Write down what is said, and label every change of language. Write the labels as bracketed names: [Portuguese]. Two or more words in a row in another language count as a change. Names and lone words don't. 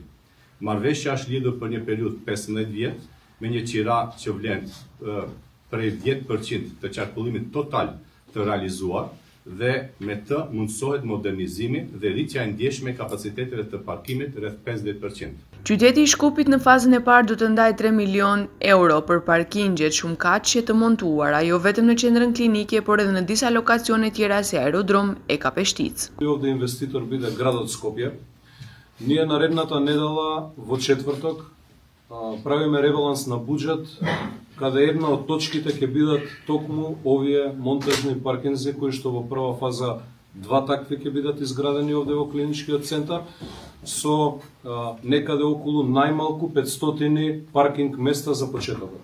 [Albanian] Marrëveshja është lidhur për një periudhë 15 vjet me një qira që vlen prej 10% të qarkullimit total të realizuar dhe me të mundësohet modernizimi dhe rritja e ndjeshme e kapaciteteve të parkimit rreth 50%. Qyteti i Shkupit në fazën e parë do të ndajë 3 milion euro për parkingjet shumë kaqe të montuara, jo vetëm në qendrën klinike, por edhe në disa lokacione tjera si aerodrom e Kapeshtic. [Macedonian] Ovde инвеститор биде градот Скопје. Ние наредната недела во четврток правиме ребаланс на буџет, каде една од точките ќе бидат токму овие монтажни паркинзи кои што во прва фаза 2 такви ќе бидат изградени овде во клиничкиот центар со некаде околу најмалку 500 паркинг места за почетокот.